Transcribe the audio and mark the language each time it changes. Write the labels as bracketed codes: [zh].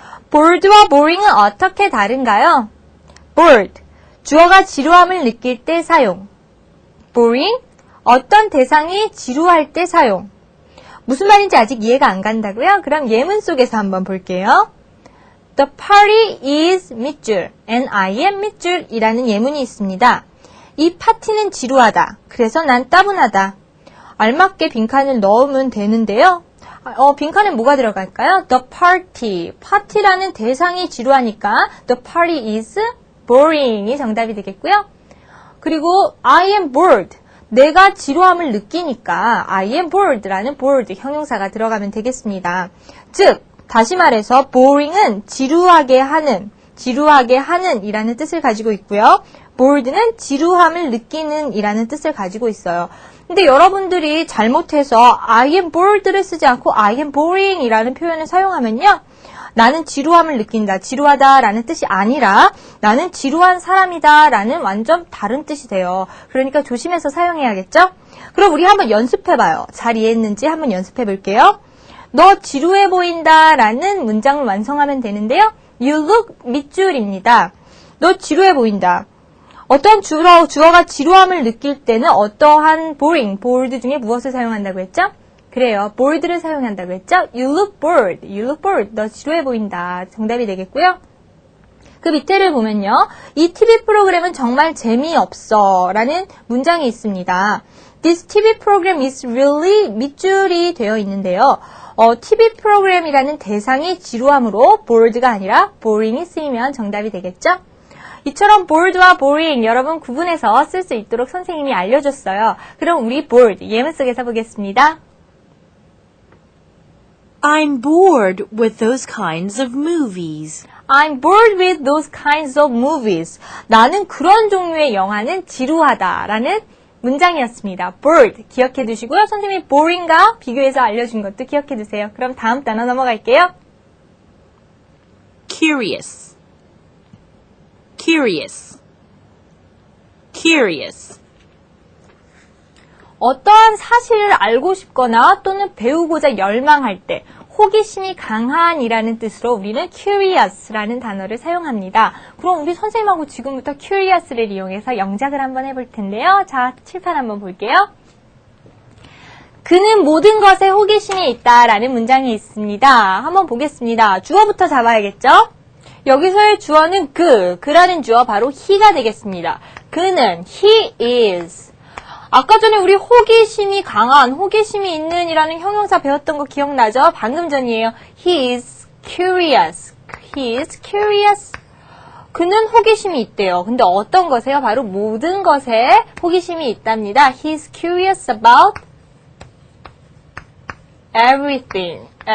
[ko] bored와 boring은 어떻게 다른가요? bored, 주어가 지루함을 느낄 때 사용. boring, 어떤 대상이 지루할 때 사용. 무슨 말인지 아직 이해가 안 간다고요? 그럼 예문 속에서 한번 볼게요. [en] The party is 밑줄 and I am 밑줄 [ko] 이라는 예문이 있습니다. 이 파티는 지루하다. 그래서 난 따분하다. 알맞게 빈칸을 넣으면 되는데요. 빈칸에 뭐가 들어갈까요? [en] The party. [ko] 파티라는 대상이 지루하니까 [en] the party is boring [ko] 이 정답이 되겠고요. [en] 그리고 I am bored. [ko] 내가 지루함을 느끼니까 [en] I am bored [ko] 라는 bored 형용사가 들어가면 되겠습니다. 즉, 다시 말해서 boring은 지루하게 하는 이라는 뜻을 가지고 있고요. bored는 지루함을 느끼는 이라는 뜻을 가지고 있어요. 근데 여러분들이 잘못해서 [en] I am bored [ko] 를 쓰지 않고 [en] I am boring [ko] 이라는 표현을 사용하면요. 나는 지루함을 느낀다, 지루하다 라는 뜻이 아니라 나는 지루한 사람이다 라는 완전 다른 뜻이 돼요. 그러니까 조심해서 사용해야겠죠? 그럼 우리 한번 연습해봐요. 잘 이해했는지 한번 연습해볼게요. 너 지루해 보인다 라는 문장을 완성하면 되는데요. [en] You look 밑줄입니다. [ko] 너 지루해 보인다. 어떤 주어가 지루함을 느낄 때는 어떠한 bored 중에 무엇을 사용한다고 했죠? 그래요. bored를 사용한다고 했죠? [en] You look bored. You look bored. [ko] 너 지루해 보인다. 정답이 되겠고요. 그 밑에를 보면요. 이 TV 프로그램은 정말 재미없어 라는 문장이 있습니다. [en] This TV program is really [ko] 밑줄이 되어 있는데요. TV 프로그램이라는 대상이 지루함으로 bored가 아니라 boring이 쓰이면 정답이 되겠죠? 이처럼 bored와 boring 여러분 구분해서 쓸 수 있도록 선생님이 알려줬어요. 그럼 우리 bored 예문 속에서 보겠습니다. [en] I'm bored with those kinds of movies. I'm bored with those kinds of movies. [ko] 나는 그런 종류의 영화는 지루하다 라는 문장이었습니다. bored 기억해 두시고요. 선생님이 boring과 비교해서 알려준 것도 기억해 두세요. 그럼 다음 단어 넘어갈게요. [en] Curious, curious, curious. [ko] 어떠한 사실을 알고 싶거나 또는 배우고자 열망할 때 호기심이 강한이라는 뜻으로 우리는 curious라는 단어를 사용합니다. 그럼 우리 선생님하고 지금부터 curious를 이용해서 영작을 한번 해볼 텐데요. 자, 칠판 한번 볼게요. 그는 모든 것에 호기심이 있다라는 문장이 있습니다. 한번 보겠습니다. 주어부터 잡아야겠죠? 여기서의 주어는 그라는 주어 바로 he가 되겠습니다. [en] 그는 he is. [ko] 아까 전에 우리 호기심이 강한, 호기심이 있는 이라는 형용사 배웠던 거 기억나죠? 방금 전이에요. [en] He is curious. He is curious. [ko] 그는 호기심이 있대요. 근데 어떤 것에요? 바로 모든 것에 호기심이 있답니다. [en] He is curious about everything.